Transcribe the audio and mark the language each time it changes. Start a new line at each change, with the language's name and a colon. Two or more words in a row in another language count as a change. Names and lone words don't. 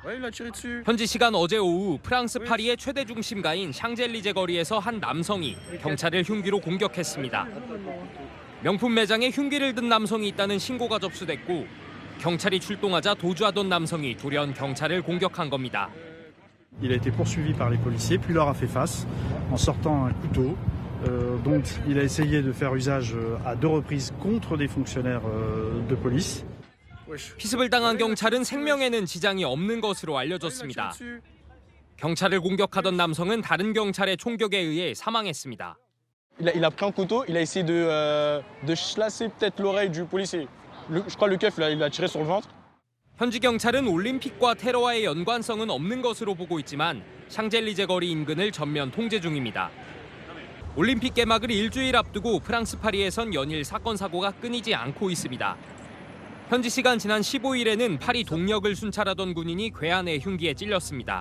Korean: 현지 시간 어제 오후 프랑스 파리의 최대 중심가인 샹젤리제 거리에서 한 남성이 경찰을 흉기로 공격했습니다. 명품 매장에 흉기를 든 남성이 있다는 신고가 접수됐고 경찰이 출동하자 도주하던 남성이 돌연 경찰을 공격한 겁니다.
French: Il a été poursuivi par les policiers, puis leur a fait face en sortant un couteau. dont il a essayé de faire usage à 2 reprises contre des fonctionnaires de police.
Korean: 피습을 당한 경찰은 생명에는 지장이 없는 것으로 알려졌습니다. 경찰을 공격하던 남성은 다른 경찰의 총격에 의해 사망했습니다.
French: Il a pris un couteau, il a essayé de chlasser peut-être l'oreille du policier. Je crois le keuf, il a tiré sur le ventre.
Korean: 현지 경찰은 올림픽과 테러와의 연관성은 없는 것으로 보고 있지만 샹젤리제 거리 인근을 전면 통제 중입니다. 올림픽 개막을 일주일 앞두고 프랑스 파리에선 연일 사건 사고가 끊이지 않고 있습니다. 현지 시간 지난 15일에는 파리 동력을 순찰하던 군인이 괴한의 흉기에 찔렸습니다.